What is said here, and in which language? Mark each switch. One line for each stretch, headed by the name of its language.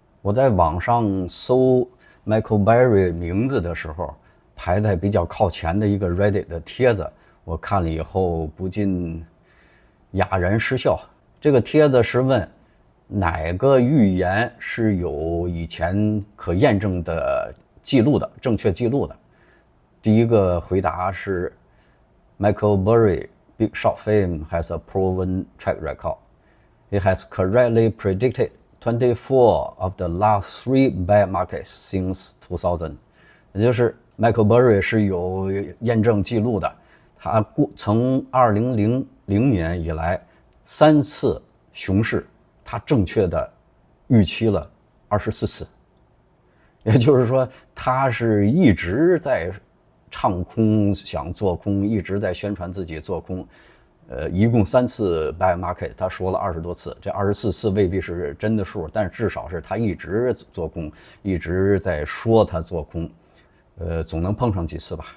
Chinese: 我在网上搜 Michael Burry 名字的时候，排在比较靠前的一个 Reddit 的帖子，我看了以后不禁哑然失笑。这个帖子是问哪个预言是有以前可验证的记录的，正确记录的。
English: 第一个回答是 Michael Burry Big Short fame has a proven track record. It has correctly predicted 24 of the last 3 bad markets since 2000.
Chinese: 也就是 Michael Burry 是有验证记录的，他从2000年以来3次熊市，他正确的预期了24次。也就是说，他是一直在唱空，想做空，一直在宣传自己做空，一共3次
English: buy market，
Chinese: 他说了20多次，这24次未必是真的数，但至少是他一直做空，一直在说他做空，总能碰上几次吧。